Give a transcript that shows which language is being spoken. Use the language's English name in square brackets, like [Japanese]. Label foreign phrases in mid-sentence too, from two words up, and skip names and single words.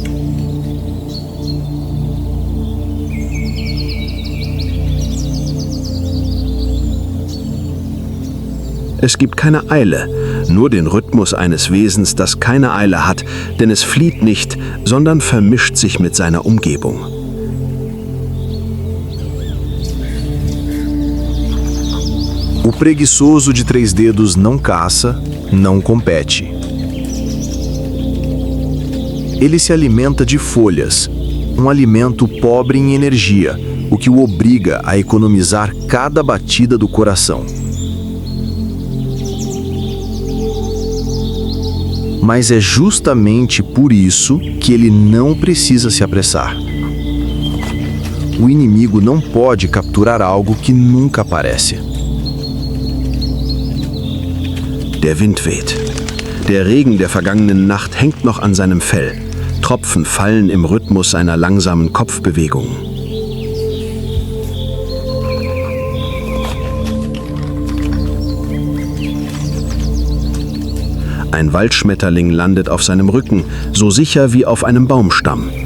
[German] Es gibt keine Eile, nur den Rhythmus eines Wesens, das keine Eile hat, denn es flieht nicht, sondern vermischt sich mit seiner Umgebung. [Portuguese] O preguiçoso de 3 dedos não caça, não compete. Ele se alimenta de folhas, alimento pobre em energia, o que o obriga a economizar cada batida do coração. Mas é justamente por isso que ele não precisa se apressar. O inimigo não pode capturar algo que nunca aparece. [German] Der Wind weht. Der Regen der vergangenen Nacht hängt noch an seinem Fell. Tropfen fallen im Rhythmus seiner langsamen Kopfbewegung. Ein Waldschmetterling landet auf seinem Rücken, so sicher wie auf einem Baumstamm.